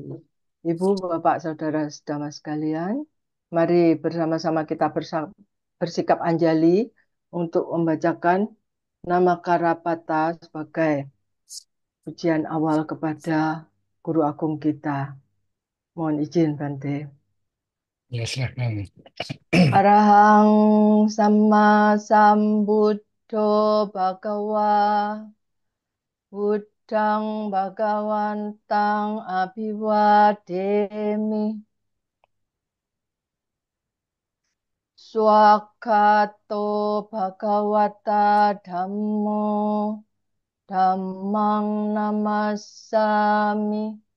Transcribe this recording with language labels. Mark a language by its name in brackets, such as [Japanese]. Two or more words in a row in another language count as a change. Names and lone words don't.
[Indonesian] Ibu, Bapak, Saudara, saudara sekalian, mari bersama-sama kita bersikap anjali untuk membacakan nama Karapata sebagai pujian awal kepada Guru Agung kita. Mohon izin, Bante. Ya, silakan. [Pali] Arahang Sama Sambuddho Bhagawa Buddhang Bhagawantang Abhiwademi Swakato Bhagawata Dhammo Dhammang Namassami